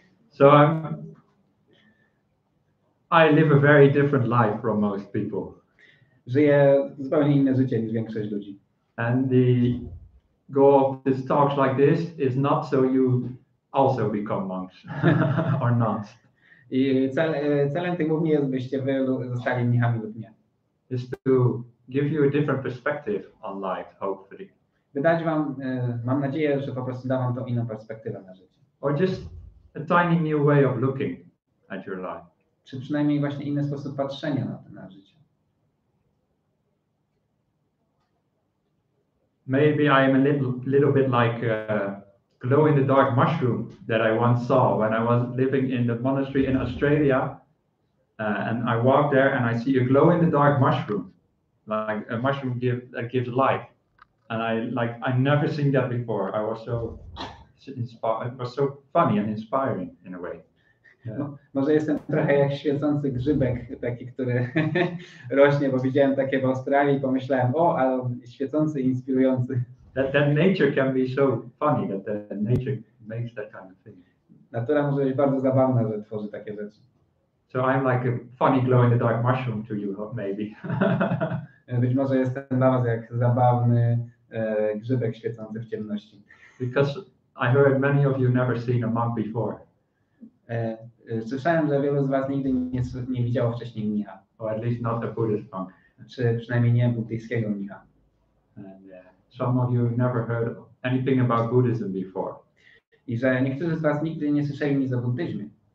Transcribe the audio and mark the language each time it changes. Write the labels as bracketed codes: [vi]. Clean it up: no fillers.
[en] So I live a very different life from most people. [pl] Żyję zupełnie inne życie niż większość ludzi. [en] And the goal of these talks like this is not so you also become monks or nuns. [pl] I celem tych mów nie jest, byście wy zostali mnichami lub nie. [en] Is to give you a different perspective on life, hopefully. [pl] By dać wam, mam nadzieję, że po prostu da wam tą inną perspektywę na życie. [en] Or just a tiny new way of looking at your life. [pl] Czy przynajmniej właśnie inny sposób patrzenia na życie. [en] Maybe I am a little bit like a glow in the dark mushroom that I once saw when I was living in the monastery in Australia. And I walk there and I see a glow in the dark mushroom, like a mushroom that gives light. And I never seen that before. I was so inspired. It was so funny and inspiring in a way. [pl] No, może jestem trochę jak świecący grzybek, taki, który rośnie, bo widziałem takie w Australii i pomyślałem, o, ale świecący i inspirujący. [en] That nature can be so funny that the nature makes that kind of thing. [pl] Natura może być bardzo zabawna, że tworzy takie rzeczy. [en] So I'm like a funny glow in the dark mushroom to you, maybe. [pl] Być może jestem dla was jak zabawny grzybek świecący w ciemności. [en] Because I heard many of you never seen a monk before. [pl] Słyszałem, że wielu z was nigdy nie widziało wcześniej mnicha. [en] Or at least not a Buddhist monk. [pl] Czy przynajmniej nie buddyjskiego mnicha. [en] And some of you never heard anything about Buddhism before. [pl] I że niektórzy z was nigdy nie słyszeli nic o buddyzmie.